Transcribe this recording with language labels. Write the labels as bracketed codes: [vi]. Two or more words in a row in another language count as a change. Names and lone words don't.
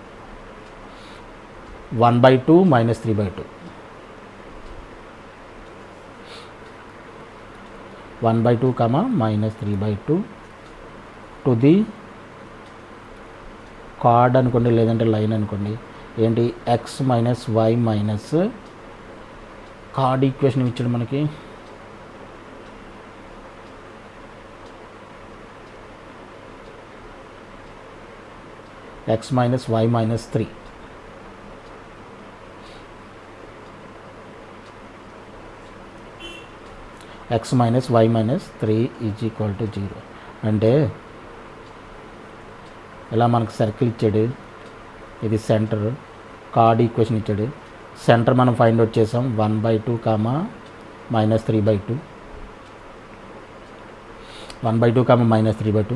[te] 1/2 - 3/2 1/2, -3/2 [en] to the chord [te] అనుకోండి, లేదంటే లైన్ అనుకోండి. ఏంటి x - y మైనస్ [en] chord equation [te] ఇచ్చాడు మనకి. [en] x - y - 3 x - y - 3 is equal to 0. [te] అంటే ఇలా మనకు సర్కిల్ ఇచ్చాడు, ఇది సెంటర్, [en] chord equation [te] ఇచ్చాడు. సెంటర్ మనం [en] find out [te] చేసాం 1/2, -3/2 1/2, -3/2.